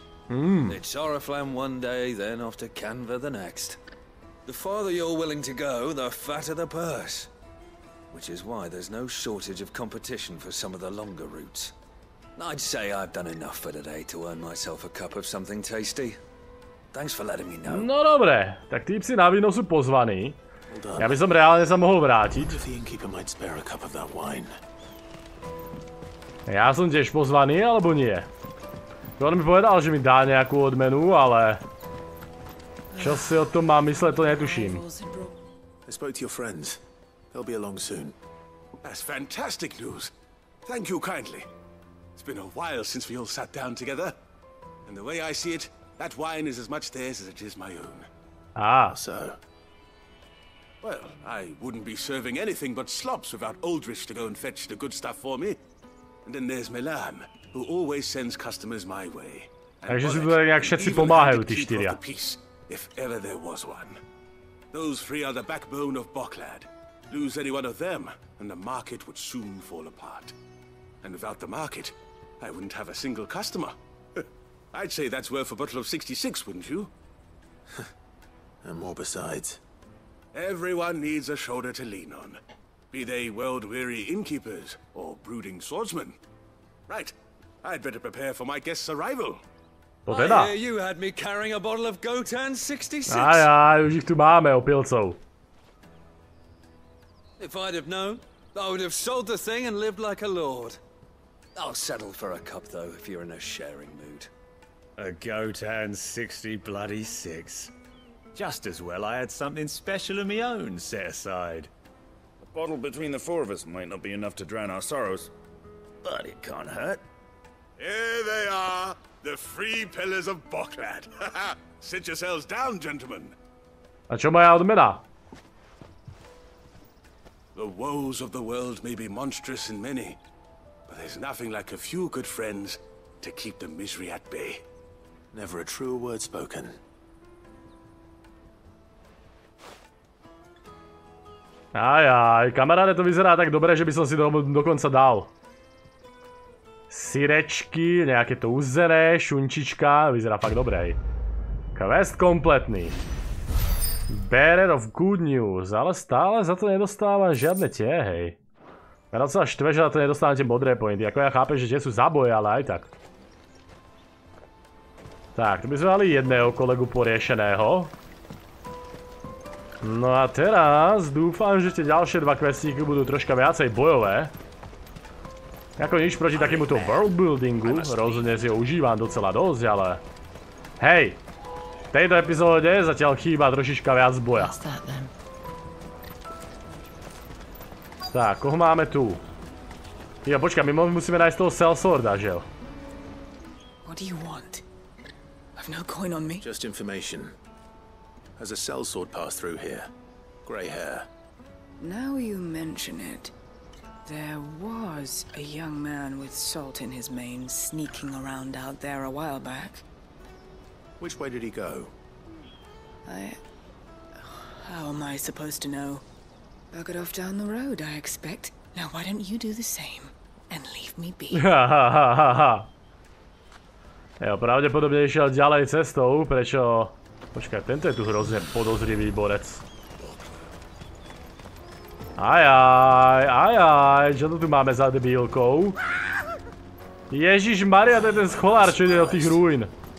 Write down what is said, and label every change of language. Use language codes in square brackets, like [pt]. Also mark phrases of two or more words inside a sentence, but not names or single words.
[en] It's Oriflamme one day, then off to Canva the next. The farther you're willing to go, the fatter the purse. Which is why there's no shortage of competition for some of the longer routes. I'd say I've done enough for today to earn myself a cup of something tasty. Thanks for letting me know. [sk] No dobre, tak týpci na víno sú pozvaní. Ja by som reálne sa mohol vrátiť. Ja som tiež pozvaný, alebo nie? On mi povedal, že mi dá nejakú odmenu, ale... Čo si o tom mám mysleť, to netuším. [en] I spoke to your friends. They'll be along soon. That's fantastic news. Thank you kindly. It's been a while since we all sat down together. And the way I see it, that wine is as much theirs as it is my own. Ah. So... Well, I wouldn't be serving anything but slops without Oldrich to go and fetch the good stuff for me. And then there's Milan, who always sends customers my way. [sk] Takže si tu nejak všetci pomáhajú, tí štyria. [en] If ever there was one. Those three are the backbone of Boklad. Lose any one of them, and the market would soon fall apart. And without the market, I wouldn't have a single customer. I'd say that's worth a bottle of 66, wouldn't you? And more besides. Everyone needs a shoulder to lean on. Be they world-weary innkeepers or brooding swordsmen. Right, I'd better prepare for my guest's arrival. [sk] To teda. [en] I hear you had me carrying a bottle of Gotan 66. [sk] Aj, už ich tu máme, opilcov. [en] If I'd have known, I would have sold the thing and lived like a lord. I'll settle for a cup, though, if you're in a sharing mood. A Gotan 60 bloody 6. Just as well I had something special of my own set aside. A bottle between the four of us might not be enough to drown our sorrows, but it can't hurt. Here they are, the three pillars of Boklad. Sit yourselves down, gentlemen. [sk] A čo moja odmena? [en] The woes of the world may be monstrous and many, but there's nothing like a few good friends to keep the misery at bay. Never a truer word spoken. [sk] Aj, kamaráde, to vyzerá tak dobre, že by som si to dokonca dal. Syrečky, nejaké to uzené, šunčička, vyzerá fakt dobre. Quest kompletný. [en] Bearer of good news, [sk] ale stále za to nedostávam žiadne tie, hej. Ja na to sa štve, že za to nedostávam tie modré pointy, ako ja chápem, že tie sú zaboje, ale aj tak. Tak, tu by sme mali jedného kolegu poriešeného. No a teraz dúfam, že tie ďalšie dva questíky budú troška viacej bojové. Ako nič proti takémuto worldbuildingu, rozhodne si ho užívam docela dosť, ale... Hej! V tejto epizóde zatiaľ chýba trošička viac boja. Tak, koho máme tu? Jo, počkaj, my musíme nájsť toho sellsworda, že jo? [en] What do you want? I've no coin on me. Just information. Has a sellsword passed through here? Grey hair. Now you mention it. There was a young man with salt in his mane sneaking around out there a while back. Which way did he go? How am I supposed to know? Buggered off down the road, I expect. Now why don't you do the same and leave me be? [sk] Jo, pravdepodobne išiel ďalej cestou, prečo... Počkaj, tento je tu hrozne podozrivý borec. Ajaj, čo to tu máme za debílkou? Ježišmaria, to je ten scholár, čo ide do tých ruín.